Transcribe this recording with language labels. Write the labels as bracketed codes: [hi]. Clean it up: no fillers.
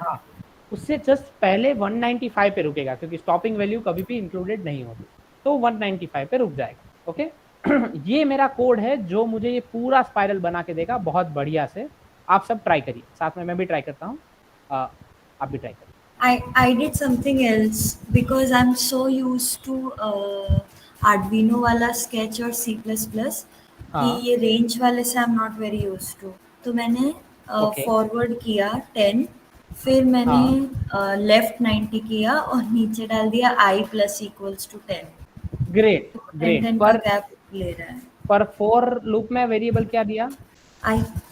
[hi] हाँ, उससे जस्ट पहले 195 पे रुकेगा, क्योंकि स्टॉपिंग वैल्यू कभी भी इंक्लूडेड नहीं होती, तो 195 पे रुक जाएगा। ओके, ये मेरा कोड है जो मुझे ये पूरा स्पाइरल बना के देगा बहुत बढ़िया से। आप सब ट्राई करिए, साथ में मैं भी ट्राई करता हूँ, आप भी ट्राई करिए। [en] I did something else because I'm so used to Arduino [hi] वाला [en] sketch [hi] और [en] C++, [hi] कि ये रेंज वाले से [en] I'm not very used to। [hi] तो मैंने फॉरवर्ड किया 10, फिर मैंने लेफ्ट 90 किया और नीचे डाल दिया I + = 10। Great great. पर गैप ले रहा है। पर फॉर लूप में वेरिएबल क्या दिया? [en] I